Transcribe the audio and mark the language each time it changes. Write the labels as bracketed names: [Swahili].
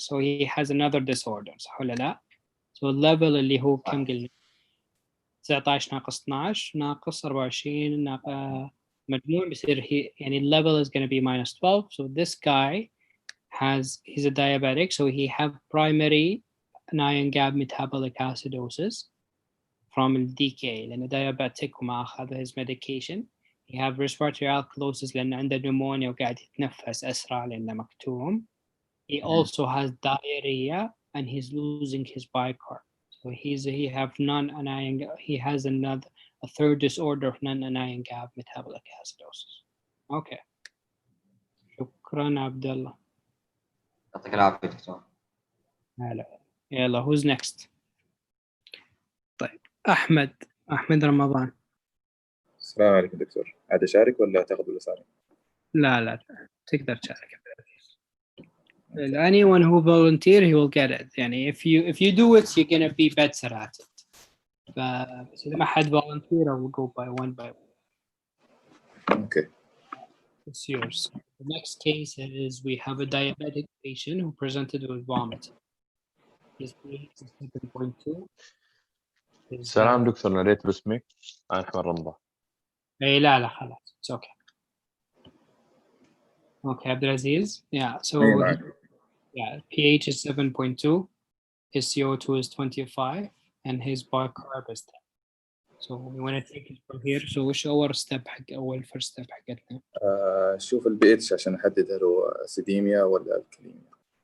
[English] So he has another disorder [Arabic] صح ولا لا؟ So level اللي هو كم قلنا؟ 19 ناقص 12 ناقص 24 مجموع بيصير يعني [English] level is going to be minus 12. So this guy he's a diabetic, so he have primary anion gap metabolic acidosis from DK لأنه diabetic [Arabic] وما أخذ [English] his medication. He have respiratory alkalosis [Arabic] لأنه عنده pneumonia وقاعد يتنفس أسرع لأنه مكتوم. [English] He also has diarrhea and he's losing his bicarb. So he have non-anion. He has a third disorder of non-anion gap metabolic acidosis. [Arabic] Okay. شكرا عبد الله. يعطيك العافية دكتور. هلا. يلا [English] who's next؟ [Arabic] طيب أحمد رمضان. السلام عليكم دكتور، عاد أشارك ولا تاخذ الأسئلة؟ لا تقدر تشارك. [English] Anyone who volunteer he will get it. يعني if you do it you're gonna be better at it. [Arabic] بس إذا ما حد [English] volunteer I will go by one. Okay. It's yours. The next case is we have a diabetic patient who presented with vomiting. His pH is 7.2. [Arabic] سلام دكتور، ناديت باسمك. أنا أحمد رمضان. إيه لا خلاص. [English] It's okay. Okay, Abdulaziz. Yeah. So pH is 7.2. His CO2 is 25, and his bicarb is 10. So we want to take it from here. [Arabic] So وش أول step حق أول [English] first step [Arabic] حقتنا؟ شوف البي اتش عشان نحدد هل هو اسيديميا ولا الكليميا.